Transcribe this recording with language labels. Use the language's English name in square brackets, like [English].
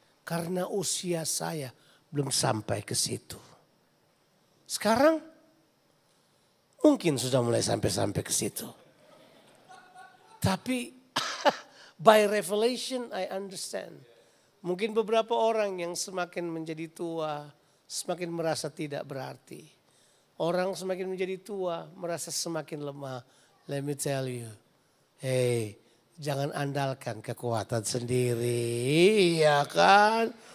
[Indonesian] Karena usia saya belum sampai ke situ. Sekarang mungkin sudah mulai sampai ke situ. [English] Tapi by revelation I understand. [Indonesian] Mungkin beberapa orang yang semakin menjadi tua, semakin merasa tidak berarti. Orang semakin menjadi tua, merasa semakin lemah. [English] Let me tell you, hey, [Indonesian] jangan andalkan kekuatan sendiri, ya kan?